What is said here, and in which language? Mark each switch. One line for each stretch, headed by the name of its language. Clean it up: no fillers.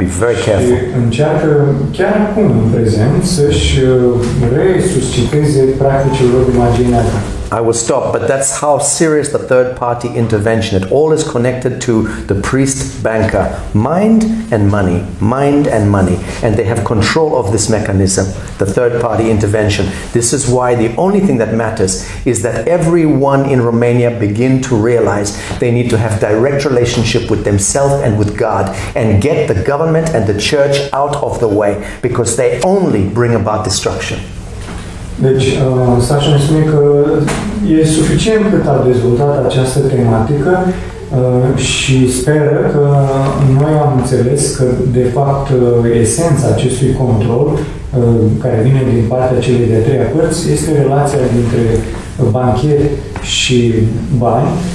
English: Be very careful.
Romanian: Și încearcă chiar acum, în prezent, să-și resusciteze practicile lor de magie neagră.
English: I will stop, but that's how serious the third party intervention. It all is connected to the priest banker. Mind and money. Mind and money. And they have control of this mechanism, the third party intervention. This is why the only thing that matters is that everyone in Romania begin to realize they need to have direct relationship with themselves and with God and get the government and the church out of the way because they only bring about destruction.
Romanian: Deci, Sacha ne spune că e suficient cât a dezvoltat această tematică și speră că noi am înțeles că, de fapt, esența acestui control, care vine din partea celei de-a treia părți, este relația dintre bancheri și bani.